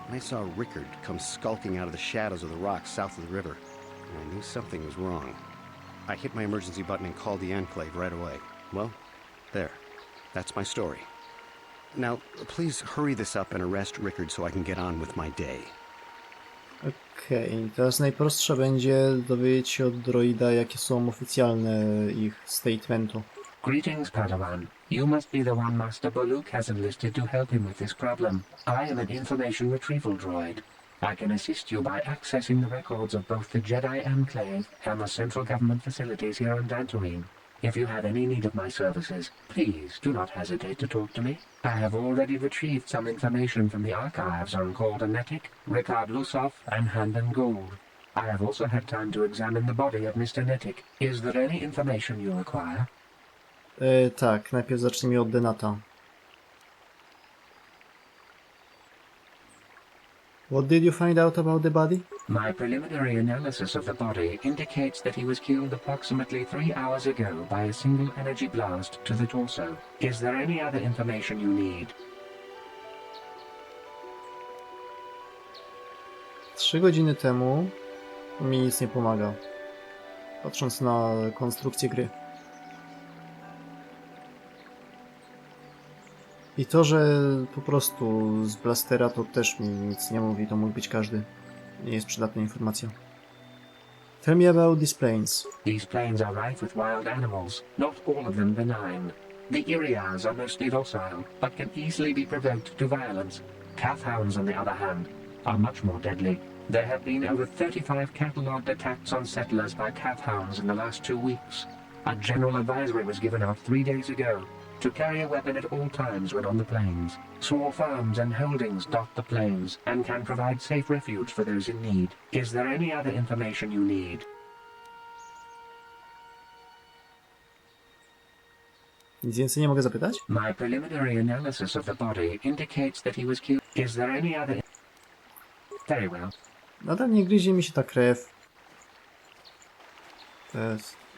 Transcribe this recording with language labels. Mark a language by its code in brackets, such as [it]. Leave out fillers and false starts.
[en] I saw Rickard come skulking out of the shadows of the rocks south of the river, and I knew something was wrong. I hit my emergency button and called the Enclave right away. Well, there. That's my story. Now, please hurry this up and arrest Rickard so I can get on with my day. [pl] Okej, teraz najprostsze będzie dowiedzieć się od droida, jakie są oficjalne ich statementu. [en] Greetings, Padawan. You must be the one Master Baluk has enlisted to help him with this problem. I am an information retrieval droid. I can assist you by accessing the records of both the Jedi Enclave and the central government facilities here on Dantooine. If you have any need of my services, please do not hesitate to talk to me. I have already retrieved some information from the archives on Whydunit, Rickard Lusoff, and Handon Gould. I have also had time to examine the body of Mr. Nettic. Is there any information you require? [pl] Tak, najpierw zacznijmy od Denata. [en] What did you find out about the body? My preliminary analysis of the body indicates that he was killed approximately 3 hours ago by a single energy blast to the torso. Is there any other information you need? [pl] 3 godziny temu mi nic nie pomaga. Patrząc na konstrukcję gry. I to, że po prostu z blastera to też mi nic nie mówi, to mógł być każdy. Nie jest przydatna informacja. [en] Tell me about these planes. These plains are rife with wild animals, not all of them benign. The Irias are mostly docile, but can easily be provoked to violence. Calf hounds, on the other hand, are much more deadly. There have been over 35 catalogued attacks on settlers by calf hounds in the last 2 weeks. A general advisory was given out 3 days ago to carry a weapon at all times when on the plains. Small farms and holdings dot the plains and can provide safe refuge for those in need. Is there any other information you need? [pl] Nic więcej nie mogę zapytać? [en] My preliminary analysis of the body indicates that he was killed. Is there any other... Very well. [pl] Nadal nie gryzie mi się ta krew. To jest